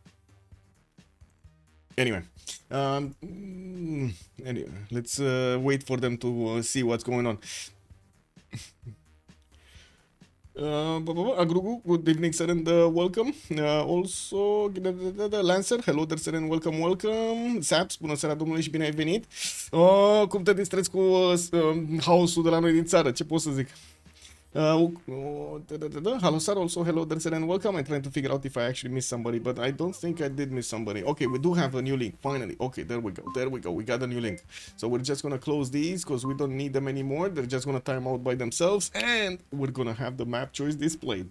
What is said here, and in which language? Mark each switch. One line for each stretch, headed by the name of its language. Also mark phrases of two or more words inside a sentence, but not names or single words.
English: Anyway, let's wait for them to see what's going on. Agrugu, good evening sir, and welcome. Also Lancer, hello there sir, and welcome. Saps,
Romanian: bună seara domnule și bine ai venit. Cum te distrezi cu haosul de la noi din țară, ce pot să zic?
English: Hello sir, also hello there sir, and welcome. I'm trying to figure out if I actually missed somebody, but I don't think I did miss somebody. Okay, we do have a new link finally. Okay, there we go, we got a new link. So we're just gonna close these because we don't need them anymore. They're just gonna time out by themselves, and we're gonna have the map choice displayed.